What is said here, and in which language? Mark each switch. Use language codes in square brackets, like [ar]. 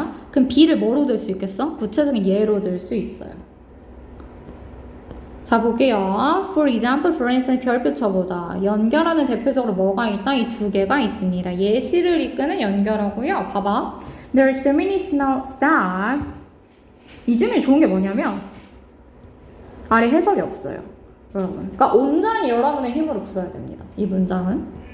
[ko] 그럼 B를 뭐로 들 수 있겠어? 구체적인 예로 들 수 있어요. 자, 볼게요. [en] For example, for instance, [ko] 별표 쳐보자. 연결하는 대표적으로 뭐가 있다? 이 두 개가 있습니다. 예시를 이끄는 연결하고요. 봐봐. [en] There are so many stars. [ko] 이 점이 좋은 게 뭐냐면 아래 해설이 없어요. 여러분. 그러니까 온전히 여러분의 힘으로 풀어야 됩니다. 이 문장은.